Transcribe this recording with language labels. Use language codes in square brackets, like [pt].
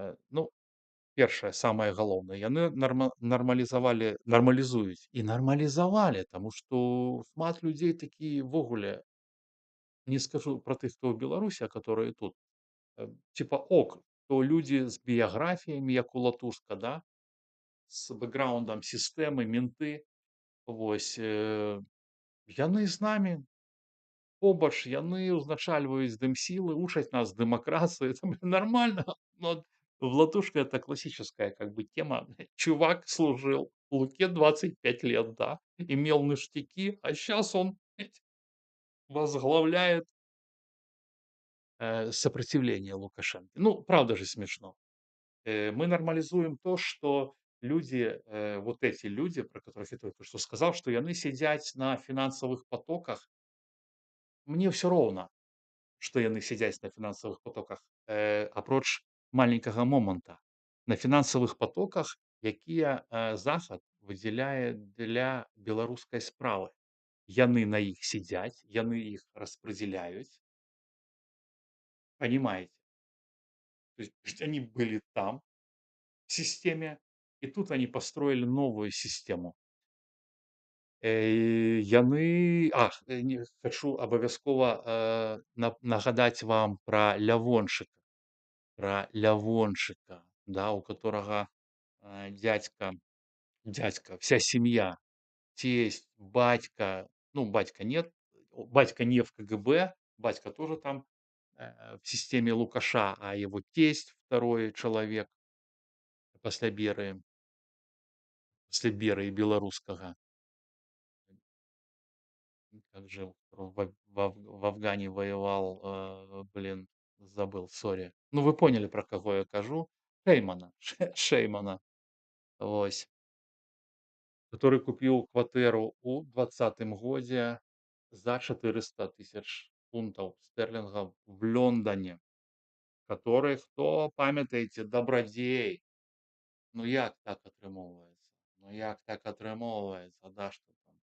[be] Ну, першае, самае галоўнае, яны нармалізуюць і нармалізавалі, таму што шмат людзей такі ўвогуле, не скажу пра тых, хто ў Беларусі, [ru] а которые тут, типа ок, [be] то людзі з біяграфіямі, як у Латушка, да, з бэкграундам сістэмы, менты, вось, яны з намі побач, яны ўзначальваюць дэмсілы, учаць нас дэмакратыі, [ru] это нормально. Но вот в "Латушке" это классическая как бы тема. Чувак служил Луке 25 лет, да, имел ништяки, а сейчас он возглавляет, сопротивление Лукашенко. Ну, правда же смешно. Мы нормализуем то, что люди, вот эти люди, про которых я только что сказал, что [be] яны сядзяць на фінансавых потоках. Мне все роўна, што яны сядзяць на фінансавых потоках, апроч маленькага моманта. На фінансавых потоках, якія, захад выдзяляе для беларускай справы. Яны на іх сядзяць, [ru] яны іх распределяюць. Понимаете? То есть они были там, в системе, и тут они построили новую систему. [be] Яны не хачу абавязкова, нагадаць вам пра Лявончыка. [ru] Про Лявончыка, да, у которого, дядька, вся семья, тесть, батька, ну, батька нет, батька не в КГБ, батька тоже там, в системе Лукаша, а его тесть, второй человек пасля Берыі, пасля Берыі беларускага, как же в Афгане воевал, блин, забыл, сори. Ну, вы поняли, про кого [be] я кажу. Шеймана, Шеймана. Вось. [ru] Который купил кватэру ў двадцатым годзе за 400 тысяч фунтаў стэрлінгаў в Лондоне, который, [be] хто памятаеце, дабрадзей. Ну як так атрымоўваецца? Ну як так атрымоўваецца, да, што там?